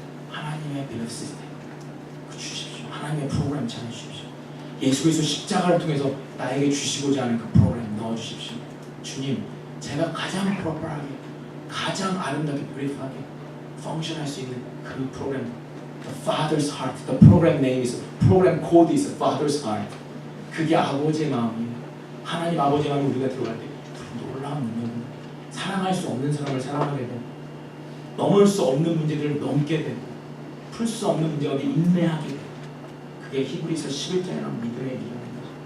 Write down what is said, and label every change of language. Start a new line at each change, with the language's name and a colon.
Korean: 하나님의 빌리프 시스템 주십시오. 하나님의 프로그램 전해주십시오. 예수 그리스도 십자가를 통해서 나에게 주시고자 하는 그 프로그램 넣어주십시오. 주님, 제가 가장 프로퍼하게, 가장 아름답게 beautiful하게 펑션할 수 있는 그 프로그램,
English: The Father's Heart. The program name is, program code is Father's Heart.
Korean: 그게 아버지의 마음이에요. 하나님 아버지의 마음에 우리가 들어갈 때 놀라운 능력은 사랑할 수 없는 사람을 사랑하게 되고, 넘을 수 없는 문제들을 넘게 되고, 풀 수 없는 문제 가운데 인내하게 되고, 그게 히브리서 11장이라는 믿음의 이름입니다.